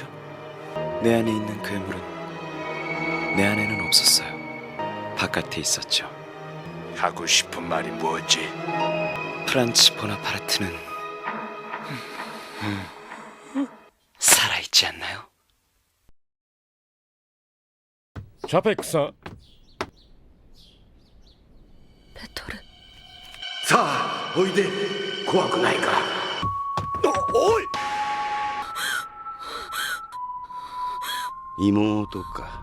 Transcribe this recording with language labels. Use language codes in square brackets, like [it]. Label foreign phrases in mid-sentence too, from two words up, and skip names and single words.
[ko] 내 안에 있는 괴물은 내 안에는 없었어요. 바깥에 있었죠. 하고 싶은 말이 뭐지? 프란츠 보나파르트는 살아있지 않나요? 차페크さん 베토르. [ja] さあおいで。怖くないから。おい。妹か。